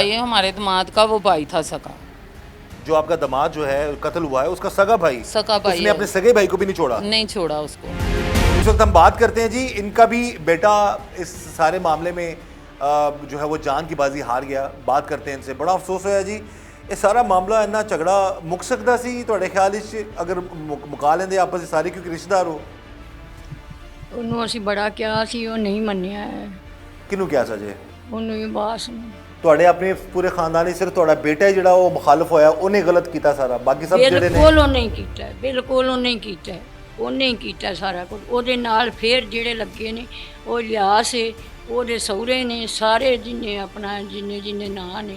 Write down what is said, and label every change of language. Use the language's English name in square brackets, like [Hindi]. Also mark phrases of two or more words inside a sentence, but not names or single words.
[Hindi] भाई, हमारे दामाद का वो भाई था सका। है। जो आपका दामाद जो है कत्ल हुआ है उसका सगा भाई, सगा भाई उसने है। अपने सगे भाई को भी नहीं छोड़ा। नहीं छोड़ा उसको। इस वक्त हम बात करते हैं जी, इनका भी बेटा इस सारे मामले में जो है वो जान की बाजी हार गया। बात करते हैं इनसे, बड़ा अफसोस होया जी। ये सारा मामला [Punjabi] ਇੰਨਾ ਝਗੜਾ ਮੁੱਕ ਸਕਦਾ ਸੀ ਤੁਹਾਡੇ ਖ਼ਿਆਲ ਵਿੱਚ ਅਗਰ ਮੁਕਾ ਲੈਂਦੇ ਆਪਸ ਵਿੱਚ ਸਾਰੇ, ਕਿਉਂਕਿ ਰਿਸ਼ਤੇਦਾਰ ਹੋ? ਉਹਨੂੰ ਅਸੀਂ ਬੜਾ ਕਿਹਾ ਸੀ, ਉਹ ਨਹੀਂ ਮੰਨਿਆ ਹੈ। ਕਿਨੂੰ ਕਿਆ ਸਜੇ? ਉਹਨੂੰ ਹੀ ਬਾਸ ਨੂੰ ਤੁਹਾਡੇ ਆਪਣੇ ਪੂਰੇ ਖਾਨਦਾਨੀ ਸਿਰਫ ਤੁਹਾਡਾ ਬੇਟਾ ਹੀ ਜਿਹੜਾ ਉਹ ਮੁਖਾਲਫ ਹੋਇਆ, ਉਹਨੇ ਗਲਤ ਕੀਤਾ ਸਾਰਾ, ਬਾਕੀ ਸਭ ਜਿਹੜੇ ਨੇ ਬਿਲਕੁਲ ਉਹਨੇ ਹੀ ਕੀਤਾ ਹੈ, ਬਿਲਕੁਲ ਉਹਨੇ ਹੀ ਕੀਤਾ ਹੈ, ਉਹਨੇ ਹੀ ਕੀਤਾ ਸਾਰਾ ਕੁਝ। ਉਹਦੇ ਨਾਲ ਫੇਰ ਜਿਹੜੇ ਲੱਗੇ ਨੇ ਉਹ ਲਿਆਸ ਹੈ, ਉਹਦੇ ਸਹੁਰੇ ਨੇ, ਸਾਰੇ ਜਿੰਨੇ ਆਪਣਾ ਜਿੰਨੇ ਨਾਂ ਨੇ।